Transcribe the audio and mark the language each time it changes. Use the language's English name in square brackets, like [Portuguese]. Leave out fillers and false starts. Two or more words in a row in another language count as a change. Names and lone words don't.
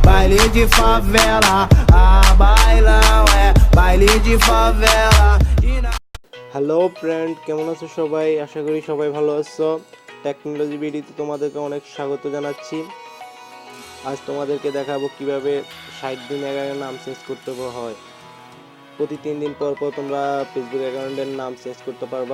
[Portuguese] baile de favela, bailão é baile de favela. [English] Hello friend, [Bangla] কেমন আছো সবাই? আশা করি সবাই ভালো আছো। [English] technology videote [Bangla] তোমাদেরকে অনেক স্বাগত জানাচ্ছি। আজ তোমাদেরকে দেখাবো কিভাবে 60 দিন আগে নাম চেঞ্জ করতে হয়। প্রতি 3 দিন পর পর তোমরা ফেসবুক অ্যাকাউন্টের নাম চেঞ্জ করতে পারবা।